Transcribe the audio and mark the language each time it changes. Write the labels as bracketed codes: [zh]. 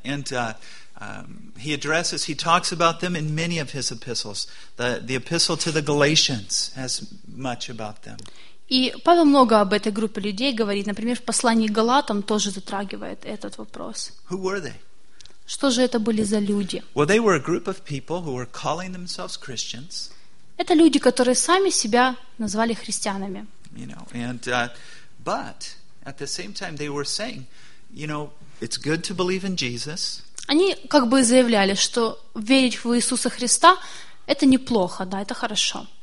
[en] And he addresses, he talks about them in many of his epistles. The epistle to the Galatians has much about them. [ru] И Павел много об этой группе людей говорит. Например, в послании к Галатам тоже затрагивает этот вопрос. [en] Who were they? [ru] Что же это были за люди? [en] Well, they were a group of people who were calling themselves Christians. [ru] Это люди, которые сами себя назвали христианами. [en] You know, and but at the same time they were saying, you know, it's good to believe in Jesus. [ru] Они как бы заявляли, что верить в Иисуса Христа это неплохо, да, это хорошо.